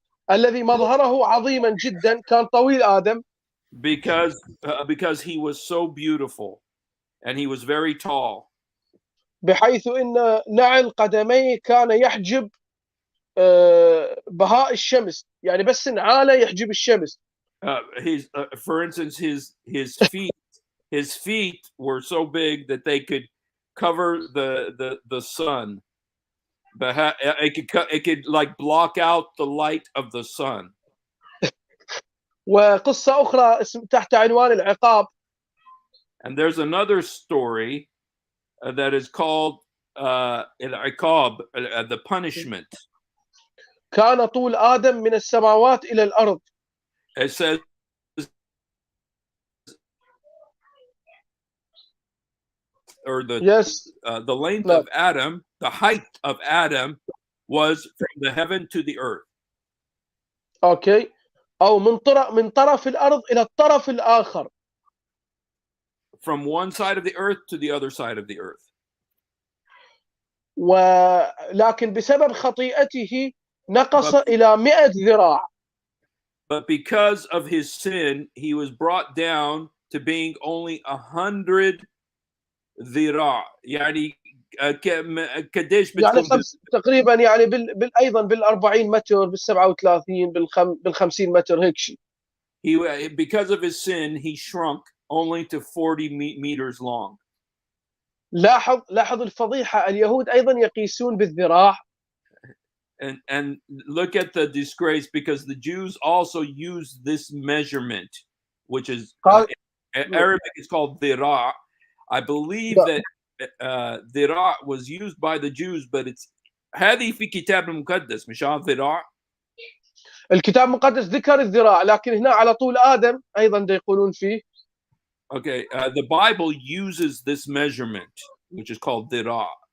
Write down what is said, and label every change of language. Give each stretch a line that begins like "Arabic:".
Arabic: الذي مظهره عظيما جدا كان طويل آدم.
English: Because he was so beautiful and he was very tall.
Arabic: بحيث إن نعل قدميه كان يحجب بهاء الشمس، يعني بس نعاله يحجب الشمس.
English: For instance, his feet were so big that they could cover the sun. It could like block out the light of the sun.
Arabic: وقصة أخرى تحت عنوان العقاب.
English: And there's another story that is called العقاب, the punishment.
Arabic: كان طول آدم من السماوات إلى الأرض.
English: It says the length of Adam, the height of Adam was from the heaven to the earth. Okay.
Arabic: أو من طرف الأرض إلى الطرف الآخر.
English: From one side of the earth to the other side of the earth.
Arabic: ولكن بسبب خطيئته نقص إلى 100 ذراع.
English: But because of his sin, he was brought down to being only 100 ذراع.
Arabic: يعني قديش يعني تقريبا يعني أيضا بال40 متر بال37 بال50 متر هيك شيء.
English: Because of his sin, he shrunk only to 40 meters long.
Arabic: لاحظ الفضيحة، اليهود أيضا يقيسون بالذراع.
English: And look at the disgrace, because the Jews also use this measurement, which is Arabic is called dhira. I believe that dhira was used by the Jews, but it's
Arabic: هذه في كتاب المقدس مش
English: dhira.
Arabic: الكتاب المقدس ذكر الذراع، لكن هنا على طول آدم أيضا دا يقولون فيه.
English: Okay, the Bible uses this measurement, which is called dhira.